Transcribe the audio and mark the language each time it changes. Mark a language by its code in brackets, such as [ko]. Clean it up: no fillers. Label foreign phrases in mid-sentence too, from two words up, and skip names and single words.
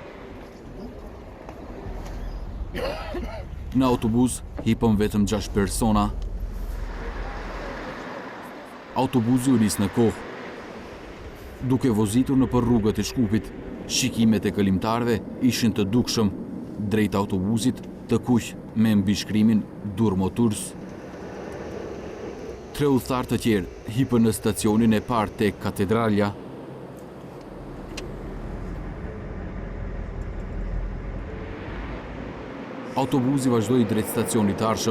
[sq] Në autobus hipën vetëm 6 persona. Autobusi u nis në kohë. Duke vozitur nëpër rrugët e Shkupit, shikimet e kalimtarëve ishin të dukshëm drejt autobusit të kuq me mbishkrimin Durmo Tours. 3 udhëtar të tjerë hipën në stacionin e parë tek katedralja. Autobusi vazhdoi drejt stacionit të arshëm.